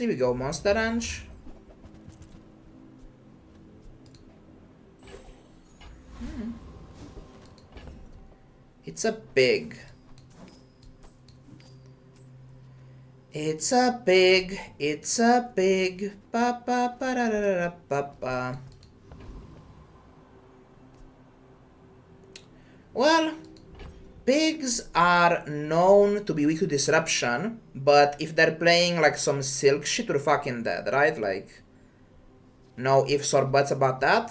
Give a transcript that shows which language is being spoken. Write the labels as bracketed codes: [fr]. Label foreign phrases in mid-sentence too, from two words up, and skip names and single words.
[en] We go Monster Ranch. It's a pig. It's a pig. It's a pig. Pa pa pa da da da pa pa. Well, pigs are known to be weak to disruption, but if they're playing like some silk shit, we're fucking dead, right? Like, no ifs or buts about that.